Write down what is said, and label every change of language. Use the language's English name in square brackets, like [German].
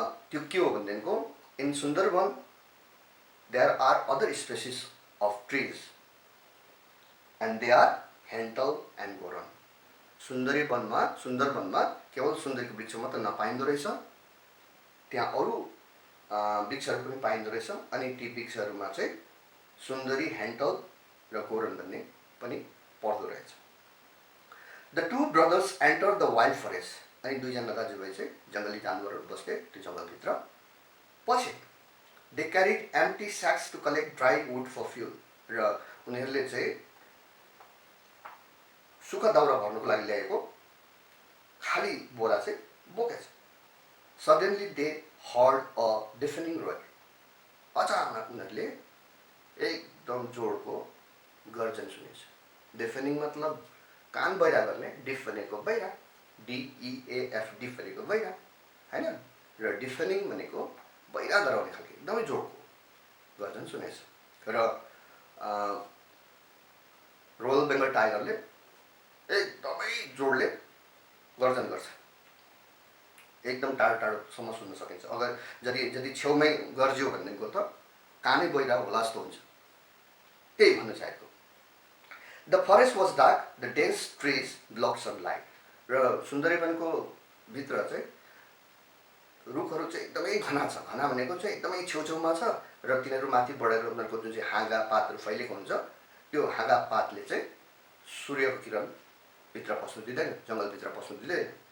[Nepali] त्यो के हो भनेदेखिको [English] In Sundarban there are other species of trees and they are hental and goran. [Nepali] सुन्दरवनमा केवल सुन्दरीको वृक्ष मात्र नपाइँदो रहेछ, त्यहाँ अरू वृक्षहरू पनि पाइँदो रहेछ। अनि ती वृक्षहरूमा चाहिँ सुन्दरी, हेन्टल र गोरन भन्ने पनि पर्दो रहेछ। [English] The two brothers enter the wild forest. [Nepali] अनि दुईजना दाजुभाइ चाहिँ जङ्गली जानवरहरू बस्ने त्यो जङ्गलभित्र पछि। [English] They carried empty sacks to collect dry wood for fuel. [Nepali] र उनीहरूले चाहिँ सुक्खा दाउरा भर्नुको लागि ल्याएको खाली बोरा चाहिँ बोकेछ। [English] Suddenly they heard a deafening roar. [Nepali] अचानक उनीहरूले एकदम जोडको गर्जन सुनेछ। डिफेनिङ मतलब कान बहिरा गर्ने, डिफ भनेको बहिरा, DEAF, डिफ भनेको बहिरा होइन। र डिफेनिङ भनेको बहिरा डराउने खालको एकदमै जोडको गर्जन सुनेछ। र रोयल बेङ्गल टाइगरले एकदमै जोडले गर्जन गर्छ, एकदम टाढो टाढोसम्म सुन्न सकिन्छ। अगर यदि छेउमै गर्जियो भनेदेखिको त कानै बहिरा होला जस्तो हुन्छ, त्यही भन्न चाहेको। [English] The forest was dark, the dense trees block sunlight. [Nepali] र सुन्दरीवनको भित्र चाहिँ रुखहरू चाहिँ एकदमै घना छ। घना भनेको चाहिँ एकदमै छेउछेउमा छ र तिनीहरू माथि बढेर उनीहरूको जुन चाहिँ हाँगा पातहरू फैलिएको हुन्छ, त्यो हाँगा पातले चाहिँ सूर्यको किरण भित्र पस्नु दिँदैन, जङ्गलभित्र पस्नु दिँदैन।